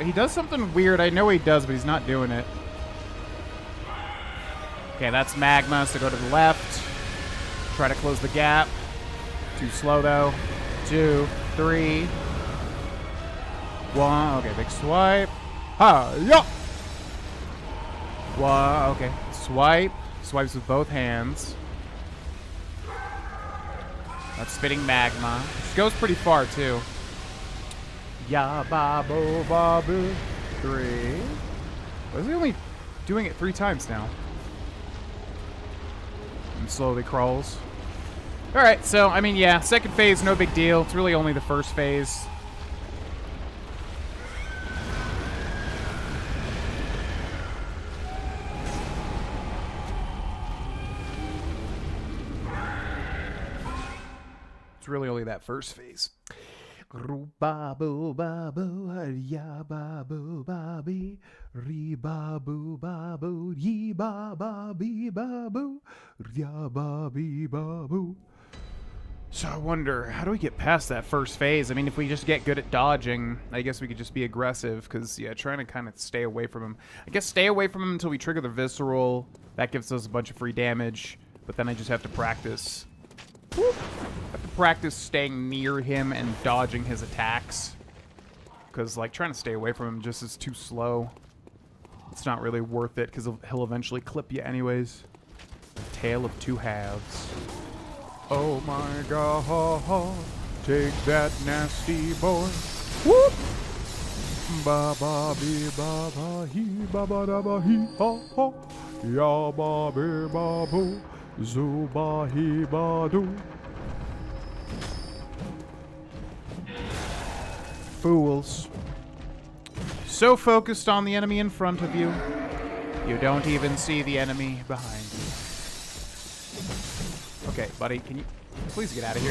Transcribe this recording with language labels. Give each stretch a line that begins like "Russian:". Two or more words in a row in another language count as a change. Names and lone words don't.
English: He does something weird. I know he does, but he's not doing it. Okay, that's magma, so go to the left. Try to close the gap. Too slow, though. 2, 3. 1. Okay, big swipe. Ha-ya! 1. Okay, swipe. Swipes with both hands. That's spitting magma. Which goes pretty far, too. Ya babu babu. 3. Why is he only doing it 3 times now? And slowly crawls. Alright, so, I mean, yeah, second phase, no big deal. It's really only the first phase. Really only that first phase. Babu babu ya babu babi ri babu babu yi baba bi babu ya babi babu. So I wonder, how do we get past that first phase? I mean, if we just get good at dodging, I guess we could just be aggressive, because, yeah, trying to kind of stay away from him. I guess stay away from him until we trigger the visceral. That gives us a bunch of free damage, but then I just have to practice. Whoop. I have to practice staying near him and dodging his attacks. Because, like, trying to stay away from him just is too slow. It's not really worth it, because he'll eventually clip you anyways. Tale of two halves. Oh my god. Take that nasty boy. Whoop. Ba ba be ba ba he ba ba da ba he ha ha. Ya ba be ba boo. Zoo ba he ba do. Fools. So focused on the enemy in front of you, you don't even see the enemy behind you. Okay, buddy, can you please get out of here?